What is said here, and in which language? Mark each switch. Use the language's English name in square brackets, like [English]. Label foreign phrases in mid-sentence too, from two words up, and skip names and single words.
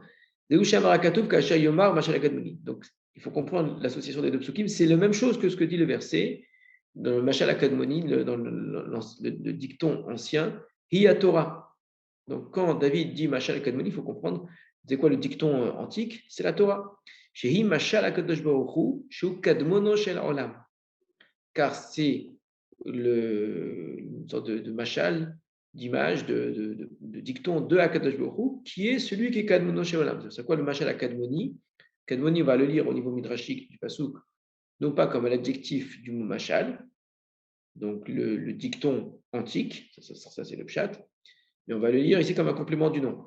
[French] Donc, il faut comprendre l'association des deux psukim. C'est la même chose que ce que dit le verset dans le [Hebrew] משל הקדמוני, [French] dans le dicton ancien, [Hebrew] היא תורה. [French] Donc, quand David dit [Hebrew] משל הקדמוני, [French] il faut comprendre c'est quoi le dicton antique? C'est la Torah. [Hebrew] שהיא משל הקדוש ברוך הוא, שהוא קדמונו של עולם. [French] Car c'est une sorte de mashal, d'image, de dicton de [Hebrew] הקדוש ברוך הוא, [French] qui est celui qui est [Hebrew] קדמונו של עולם. [French] C'est quoi le mashal à Kadmoni? Kadmoni, on va le lire au niveau midrashique du pasuk, non pas comme l'adjectif du mot mashal, donc le dicton antique, ça c'est le pshat, mais on va le lire ici comme un complément du nom.